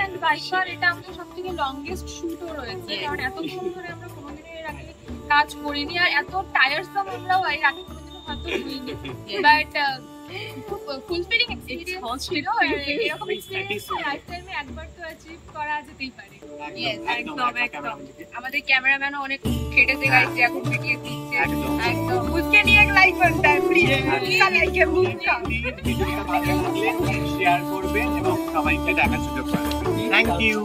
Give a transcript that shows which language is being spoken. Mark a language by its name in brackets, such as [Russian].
[Bangla] And biker এটা আমাদের সবথেকে লংগেস্ট শুটও রয়েছে, কারণ এতক্ষণ ধরে আমরা কোনোদিনও এর আগে কাজ করিনি, আর এত টায়ারসাম আমরাও এর আগে কোনোদিনও হয়তো হইনি। বাট খুব ফুলফিলিং এক্সপেরিয়েন্স ছিল, আর এরকম এক্সপেরিয়েন্স লাইফটাইমে একবার তো অ্যাচিভ করা যেতেই পারে। একদম একদম। আমাদের ক্যামেরাম্যানও অনেক খেটেছে গাইছে, এখন ভিডিও দিচ্ছে। [Hindi] একদম उसके लिए एक लाइक बनता है प्लीज, उसका लाइक है मुझका। [Bangla] ভিডিওটা ভালো লাগলে শেয়ার করবেন এবং সবাইকে দেখার সুযোগ করে দেবেন। Thank you.